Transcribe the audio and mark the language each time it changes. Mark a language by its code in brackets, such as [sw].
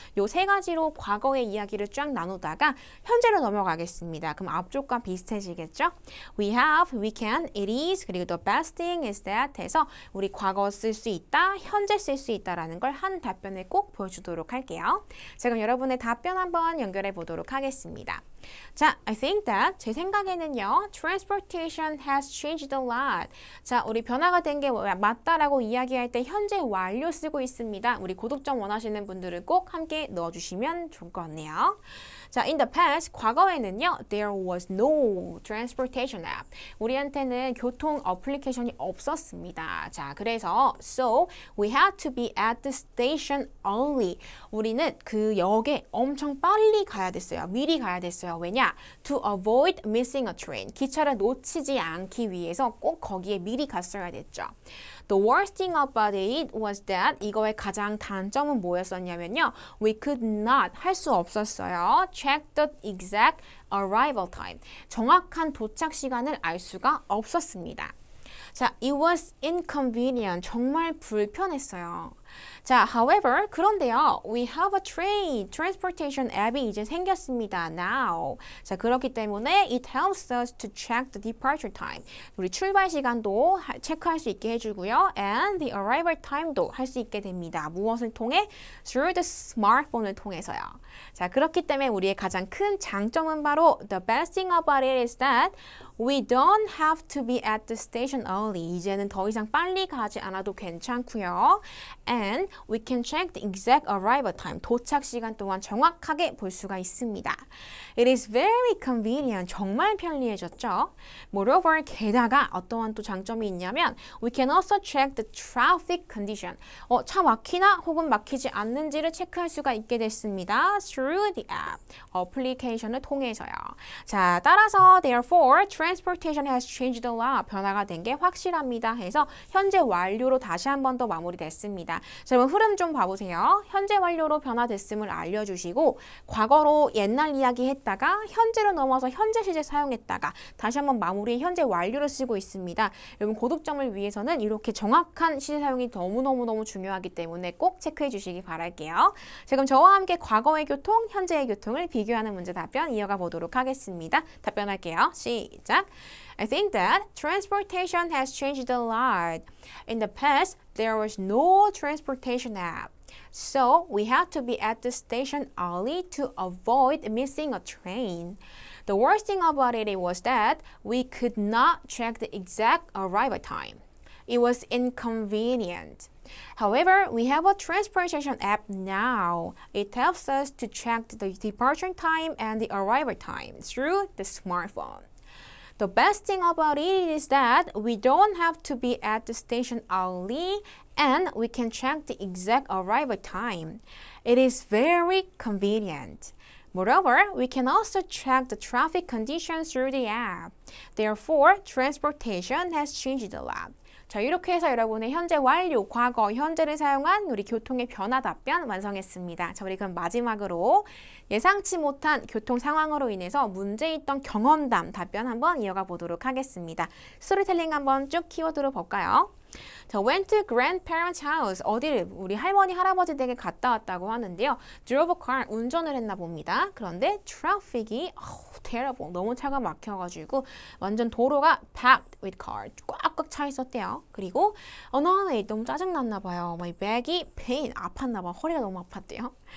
[ko] 요 세 가지로 과거의 이야기를 쫙 나누다가 현재로 넘어가겠습니다. 그럼 앞쪽과 비슷해지겠죠? [en] We have, we can, it is, [ko] 그리고 [en] the best thing is that [ko] 해서 우리 과거 쓸 수 있다, 현재 쓸 수 있다라는 걸 한 답변에 꼭 보여주도록 할게요. 자, 그럼 여러분의 답변 한번 연결해 보도록 하겠습니다. [en] 자, I think that [ko] 제 생각에는요, [en] transportation has changed a lot. [ko] 자, 우리 변화가 된 게 맞다라고 이야기할 때 현재 완료 쓰고 있습니다. 우리 고득점 원하시는 분들은 꼭 함께 넣어주시면 좋을 것 같네요. [en] 자, in the past, [ko] 과거에는요, [en] there was no transportation app. [ko] 우리한테는 교통 어플리케이션이 없었습니다. [en] 자, 그래서 so we had to be at the station early. [ko] 우리는 그 역에 엄청 빨리 가야 됐어요. 미리 가야 됐어요. 왜냐? [en] To avoid missing a train. [ko] 기차를 놓치지 않기 위해서 꼭 거기에 미리 갔어야 됐죠. [en] The worst thing about it was that [ko] 이거의 가장 단점은 뭐였었냐면요. [en] We could not, [ko] 할 수 없었어요. [en] Check the exact arrival time. [ko] 정확한 도착 시간을 알 수가 없었습니다. [en] 자, it was inconvenient. [ko] 정말 불편했어요. [en] 자, however, [ko] 그런데요, [en] we have a train, transportation [ko] 앱이 이제 생겼습니다. [en] Now. 자, [ko] 그렇기 때문에 [en] it helps us to check the departure time. [ko] 우리 출발 시간도 체크할 수 있게 해주고요. [en] And the arrival time [ko] 도 할 수 있게 됩니다. 무엇을 통해? [en] Through the smartphone을 통해서요. [ko] 자, 그렇기 때문에 우리의 가장 큰 장점은 바로 [en] the best thing about it is that We don't have to be at the station early. [ko] 이제는 더 이상 빨리 가지 않아도 괜찮고요. [en] And we can check the exact arrival time. [ko] 도착 시간 또한 정확하게 볼 수가 있습니다. [en] It is very convenient. [ko] 정말 편리해졌죠. [en] Moreover, [ko] 게다가 어떠한 또 장점이 있냐면 [en] we can also check the traffic condition. [ko] 차 막히나 혹은 막히지 않는지를 체크할 수가 있게 됐습니다. [en] Through the app. [ko] 어플리케이션을 통해서요. [en] 자, [ko] 따라서 [en] therefore transportation has changed a lot. [ko] 변화가 된 게 확실합니다. 해서 현재 완료로 다시 한 번 더 마무리됐습니다. 자, 여러분 흐름 좀 봐보세요. 현재 완료로 변화됐음을 알려주시고 과거로 옛날 이야기 했다가 현재로 넘어서 현재 시제 사용했다가 다시 한번 마무리 현재 완료를 쓰고 있습니다. 여러분 고득점을 위해서는 이렇게 정확한 시제 사용이 너무너무 중요하기 때문에 꼭 체크해 주시기 바랄게요. 지금 저와 함께 과거의 교통, 현재의 교통을 비교하는 문제 답변 이어가 보도록 하겠습니다. 답변할게요. 시작! [en] I think that transportation has changed a lot. In the past, there was no transportation app. So we had to be at the station early to avoid missing a train. The worst thing about it was that we could not check the exact arrival time. It was inconvenient. However, we have a transportation app now. It helps us to check the departure time and the arrival time through the smartphone. The best thing about it is that we don't have to be at the station early and we can check the exact arrival time. It is very convenient. Moreover, we can also check the traffic conditions through the app. Therefore, transportation has changed a lot. [ko] 자, 이렇게 해서 여러분의 현재 완료, 과거, 현재를 사용한 우리 교통의 변화 답변 완성했습니다. 자, 우리 그럼 마지막으로 예상치 못한 교통 상황으로 인해서 문제 있던 경험담 답변 한번 이어가 보도록 하겠습니다. 스토리텔링 한번 쭉 키워드로 볼까요? [en] 자, went to grandparents' house. [ko] 어디를 우리 할머니, 할아버지 댁에 갔다 왔다고 하는데요. drove a car. 운전을 했나 봅니다. 그런데 traffic이 [en] terrible. [ko] 너무 차가 막혀가지고 완전 도로가 [en] packed with cars. [ko] 꽉꽉 차 있었대요. 그리고 [en] annoyed. [ko] 너무 짜증났나 봐요. [en] My back [ko] 이 [en] pain. [ko] 아팠나 봐. 허리가 너무 아팠대요.